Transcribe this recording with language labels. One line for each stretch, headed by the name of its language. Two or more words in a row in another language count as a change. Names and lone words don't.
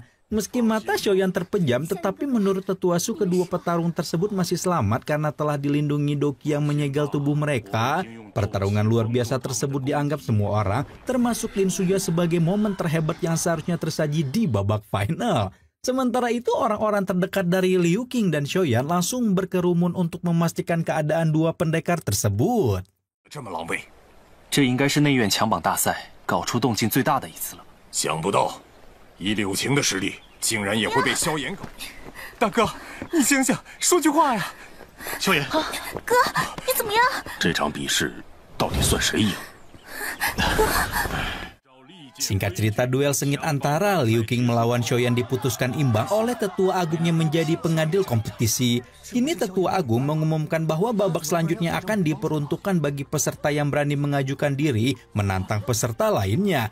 Indonesian: Meski mata Xiaoyan terpejam, tetapi menurut tetua Su kedua petarung tersebut masih selamat karena telah dilindungi Doqi yang menyegel tubuh mereka. Pertarungan luar biasa tersebut dianggap semua orang, termasuk Lin Suya, sebagai momen terhebat yang seharusnya tersaji di babak final. Sementara itu orang-orang terdekat dari Liu Qing dan Xiaoyan langsung berkerumun untuk memastikan keadaan dua pendekar tersebut.
Chinese: 这么狼狈，这应该是内院强榜大赛搞出动静最大的一次了。想不到以柳晴的实力，竟然也会被萧炎搞。大哥，你醒醒，说句话呀！萧炎，哥，你怎么样？这场比试到底算谁赢？
Indonesian: Singkat cerita, duel sengit antara Liu Qing melawan Xiaoyan diputuskan imbang oleh tetua agung yang menjadi pengadil kompetisi. Kini tetua agung mengumumkan bahwa babak selanjutnya akan diperuntukkan bagi peserta yang berani mengajukan diri menantang peserta lainnya.